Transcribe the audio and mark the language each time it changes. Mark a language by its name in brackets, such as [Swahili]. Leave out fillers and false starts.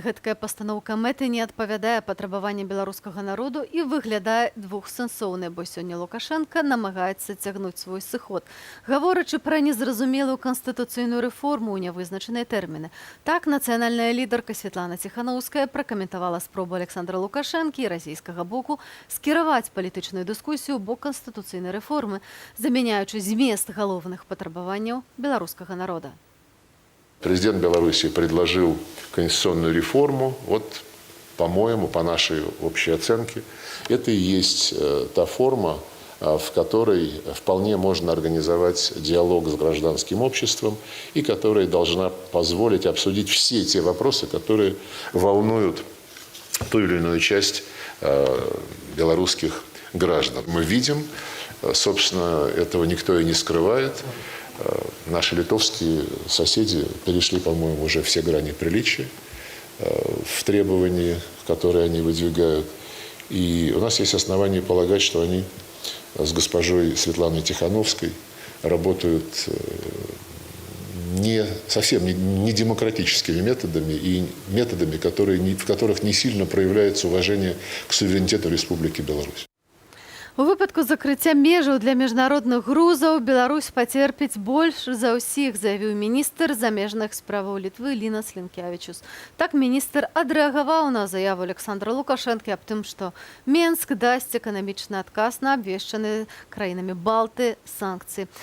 [Belarusian] Гэткая пастаноўка мэты не адпавядае патрабаванням беларускага народу і выглядае двухсэнсоўнай, бо сёння Лукашенко намагаецца цягнуць свой сыход, гаворачы пра незразумелую канстытуцыйную рэформу ў нявызначаныя тэрміны. Так, нацыянальная лідарка Святлана Ціханаўская пракаментавала спробу Александра Лукашэнкі і расійскага боку скіраваць палітычную дыскусію ў бок канстытуцыйнай рэформы, замяняючы змест галоўных патрабаванняў беларускага народа. [Russian] Президент Беларуси предложил конституционную реформу. Вот, по-моему, по нашей общей оценке, это и есть та форма, в которой вполне можно организовать диалог с гражданским обществом и которая должна позволить обсудить все те вопросы, которые волнуют ту или иную часть белорусских граждан. Мы видим, собственно, этого никто и не скрывает. Наши литовские соседи перешли, по-моему, уже все грани приличия в требовании, которые они выдвигают. И у нас есть основания полагать, что они с госпожой Светланой Тихановской работают совсем не демократическими методами и методами, в которых не сильно проявляется уважение к суверенитету Республики Беларусь. [Belarusian] У выпадку закрыцця межаў для міжнародных грузаў Беларусь пацерпіць больш за ўсіх, заявіў міністр замежных справаў Літвы Лінас Лінкявічус. Так міністр адрэагаваў на заяву Александра Лукашэнкі аб тым, што Менск дасць эканамічны адказ на абвешчаныя краінамі Балты санкцыі.